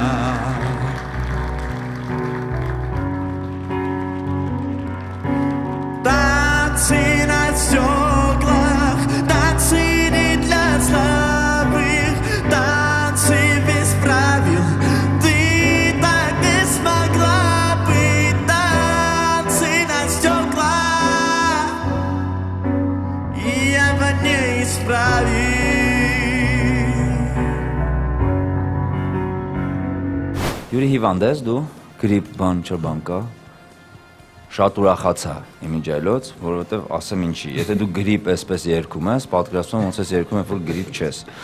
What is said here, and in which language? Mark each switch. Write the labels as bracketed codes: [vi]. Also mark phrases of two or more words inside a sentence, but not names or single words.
[ru] Танцы на стеклах, танцы не для слабых, танцы без правил. Ты так не смогла быть. Танцы на стеклах, и я бы не исправил. [hy] Յուրի հիվանդ ես դու, գրիպ բան չբան կա, շատ ուրախացա իմիջայլոց, որովհետև ասեմ ինչի, եթե դու գրիպ էսպես երկում ես, պատկերացնում ոնց ես երկում ես, որ գրիպ չես։